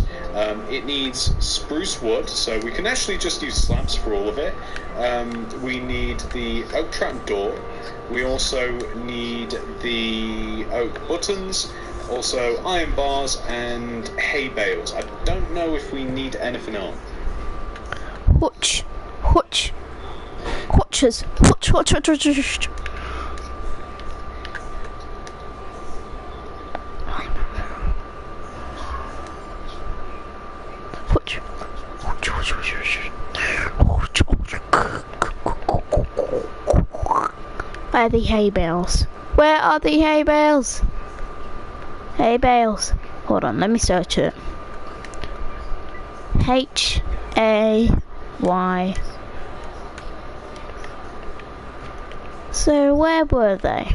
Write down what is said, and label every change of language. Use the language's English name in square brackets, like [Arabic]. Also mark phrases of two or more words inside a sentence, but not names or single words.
[English] It needs spruce wood, so we can actually just use slabs for all of it. We need the oak trap door. We also need the oak buttons, also iron bars and hay bales. I don't know if we need anything else. Hutch. Hutch. Hutches. Hutch, hutch, hutch, hutch, hutch. Hutch. Hutch, hutch, hutch, hutch. Hutch, hutch. Where are the hay bales? Where are the hay bales? Hay bales. Hold on, let me search it. Hay. So where were they?